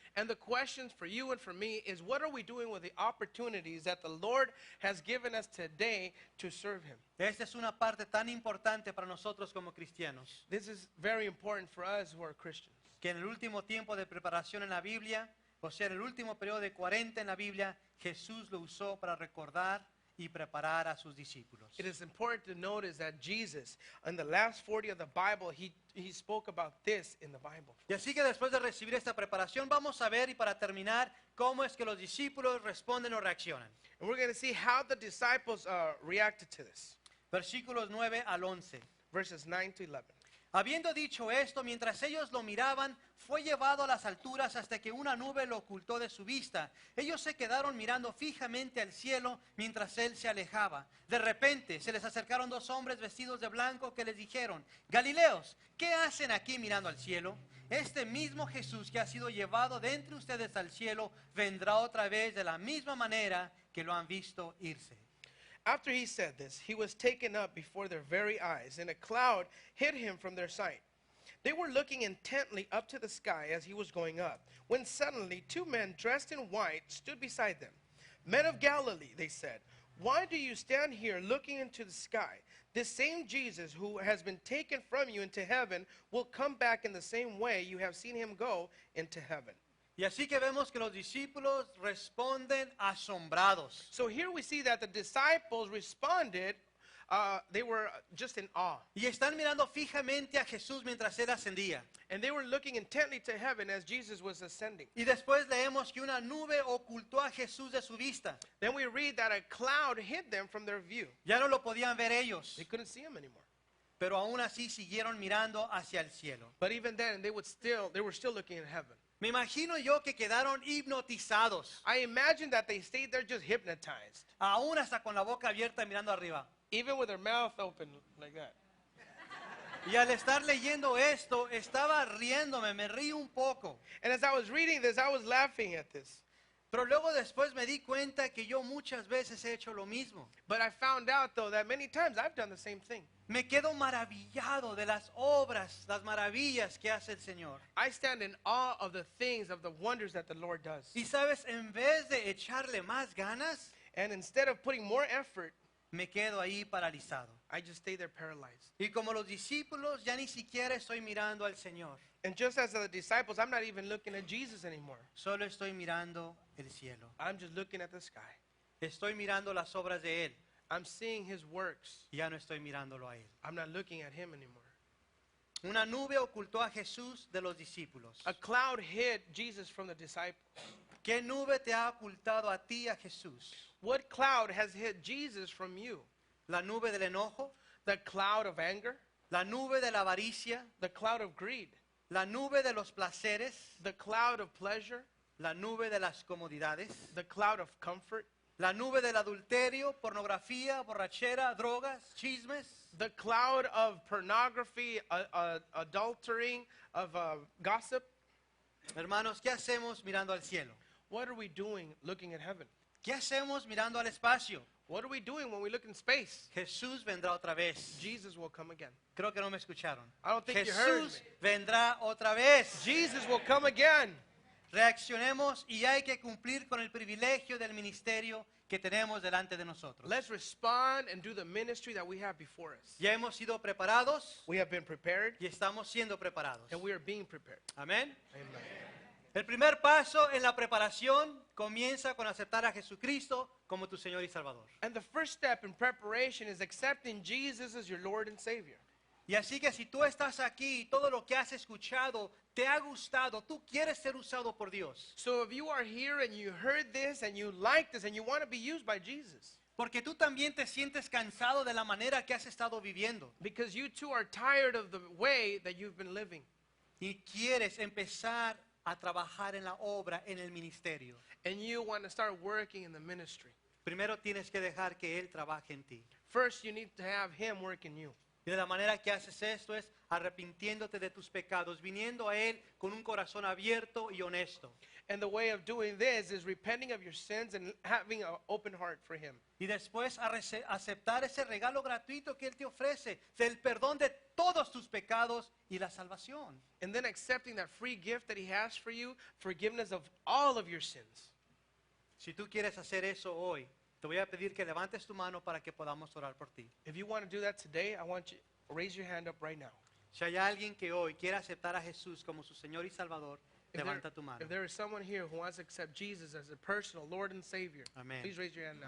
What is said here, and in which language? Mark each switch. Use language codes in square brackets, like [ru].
[en] And the questions for you and for me is, what are we doing with the opportunities that the Lord has given us today to serve Him? [es] Esta es una parte tan importante para nosotros como cristianos, [en] This is very important for us who are Christians. [es] que en el último tiempo de preparación en la Biblia, o sea, en el último periodo de 40 en la Biblia, Jesús lo usó para recordar y preparar a sus discípulos. [en] It is important to notice that Jesus, in the last 40 of the Bible, he spoke about this in the Bible. [es] Y así que después de recibir esta preparación, vamos a ver y para terminar cómo es que los discípulos responden o reaccionan. [en] And we're going to see how the disciples reacted to this. [es] Versículos 9 al 11. [en] Verses 9 to 11. [es] Habiendo dicho esto, mientras ellos lo miraban, fue llevado a las alturas hasta que una nube lo ocultó de su vista. Ellos se quedaron mirando fijamente al cielo mientras él se alejaba. De repente se les acercaron dos hombres vestidos de blanco que les dijeron: Galileos, ¿qué hacen aquí mirando al cielo? Este mismo Jesús que ha sido llevado de entre ustedes al cielo vendrá otra vez de la misma manera que lo han visto irse. [en] After he said this, he was taken up before their very eyes, and a cloud hid him from their sight. They were looking intently up to the sky as he was going up, when suddenly two men dressed in white stood beside them. Men of Galilee, they said, why do you stand here looking into the sky? This same Jesus who has been taken from you into heaven will come back in the same way you have seen him go into heaven. [es] Y así que vemos que los discípulos responden asombrados. [en] So here we see that the disciples responded, they were just in awe. [es] Y están mirando fijamente a Jesús mientras él ascendía. [en] And they were looking intently to heaven as Jesus was ascending. [es] Y después leemos que una nube ocultó a Jesús de su vista. [en] Then we read that a cloud hid them from their view. [es] Ya no lo podían ver ellos, [en] They couldn't see him anymore. [es] pero aún así siguieron mirando hacia el cielo. [en] But even then, they were still looking at heaven. [es] Me imagino yo que quedaron hipnotizados, [en] I imagine that they stayed there just hypnotized, [es] aún hasta con la boca abierta mirando arriba. [en] even with their mouth open like that. [es] Y al estar leyendo esto, estaba riéndome, me río un poco. [en] And as I was reading this, I was laughing at this. [es] Pero luego después me di cuenta que yo muchas veces he hecho lo mismo. [en] But I found out, though, that many times I've done the same thing. [es] Me quedo maravillado de las obras, las maravillas que hace el Señor. [en] I stand in awe of the things, of the wonders that the Lord does. [es] Y sabes, en vez de echarle más ganas, [en] And instead of putting more effort, [es] me quedo ahí paralizado. [en] I just stay there paralyzed. [es] Y como los discípulos, ya ni siquiera estoy mirando al Señor. [en] And just as the disciples, I'm not even looking at Jesus anymore. [es] Solo estoy mirando el cielo. [en] I'm just looking at the sky. [es] Estoy mirando las obras de Él. [en] I'm seeing his works. [es] Y ya no estoy mirándolo a Él. [en] I'm not looking at him anymore. [es] Una nube ocultó a Jesús de los discípulos. [en] A cloud hid Jesus from the disciples. [es] ¿Qué nube te ha ocultado a ti a Jesús? [en] What cloud has hid Jesus from you? [es] ¿La nube del enojo? [en] The cloud of anger? [es] ¿La nube de la avaricia? [en] The cloud of greed? [es] ¿La nube de los placeres? [en] The cloud of pleasure? [es] ¿La nube de las comodidades? [en] The cloud of comfort? [es] ¿La nube del adulterio, pornografía, borrachera, drogas, chismes? [en] The cloud of pornography, adultering, of gossip? [es] Hermanos, ¿qué hacemos mirando al cielo? [en] What are we doing looking at heaven? [es] ¿Qué hacemos mirando al espacio? [en] What are we doing when we look in space? [es] Jesús vendrá otra vez. [en] Jesus will come again. [es] Creo que no me escucharon. [en] I don't think you heard [es] Jesús vendrá otra vez. [en] Jesus will come again. [es] reaccionemos y hay que cumplir con el privilegio del ministerio que tenemos delante de nosotros. [en] Let's respond and do the ministry that we have before us. [es] Ya hemos sido preparados [en] We have been prepared, [es] y estamos siendo preparados. [en] and we are being prepared. [es] Amén. [en] Amen. [es] El primer paso en la preparación comienza con aceptar a Jesucristo como tu Señor y Salvador. [en] And the first step in preparation is accepting Jesus as your Lord and Savior. [es] Y así que si tú estás aquí y todo lo que has escuchado te ha gustado, tú quieres ser usado por Dios. [en] So if you are here and you heard this and you like this and you want to be used by Jesus, [es] Porque tú también te sientes cansado de la manera que has estado viviendo [en] because you too are tired of the way that you've been living, [es] y quieres empezar a trabajar en la obra, en el ministerio. [en] and you want to start working in the ministry. [es] Primero tienes que dejar que Él trabaje en ti. [en] First, you need to have Him work in you. [es] Y de la manera que haces esto es arrepintiéndote de tus pecados, viniendo a Él con un corazón abierto y honesto. [en] And the way of doing this is repenting of your sins and having an open heart for Him. [es] Y después aceptar ese regalo gratuito que Él te ofrece, del perdón de todos tus pecados y la salvación. [en] And then accepting that free gift that He has for you, forgiveness of all of your sins. [es] Si tú quieres hacer eso hoy, te voy a pedir que levantes tu mano para que podamos orar por ti. [en] If you want to do that today, I want you to raise your hand up right now. [es] Si hay alguien que hoy quiere aceptar a Jesús como su Señor y Salvador, levanta tu mano. [en] If there is someone here who wants to accept Jesus as a personal Lord and Savior, [es] Amén. [en] please raise your hand now.